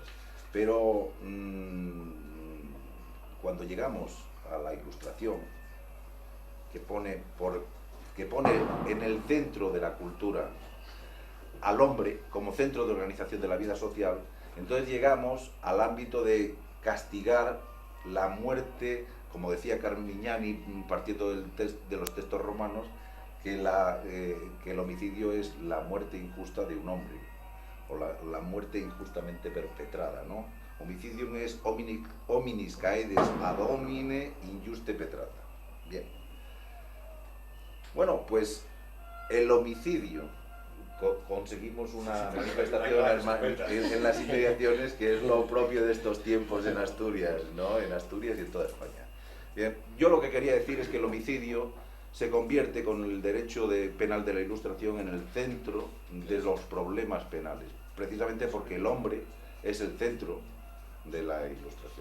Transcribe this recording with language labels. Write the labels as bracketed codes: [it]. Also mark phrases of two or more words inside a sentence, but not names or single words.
[es] Pero cuando llegamos a la Ilustración, que pone en el centro de la cultura al hombre como centro de organización de la vida social, entonces llegamos al ámbito de castigar la muerte, como decía Carmignani, partiendo de los textos romanos, que el homicidio es la muerte injusta de un hombre. o la muerte injustamente perpetrada, ¿no? [la] Homicidium es hominis caedes ad homine injuste petrata. [es] Bien. Bueno, pues el homicidio, conseguimos una manifestación en las inmediaciones que es lo propio de estos tiempos en Asturias, ¿no? En Asturias y en toda España. Bien, yo lo que quería decir es que el homicidio se convierte con el derecho penal de la Ilustración en el centro de los problemas penales, precisamente porque el hombre es el centro de la Ilustración.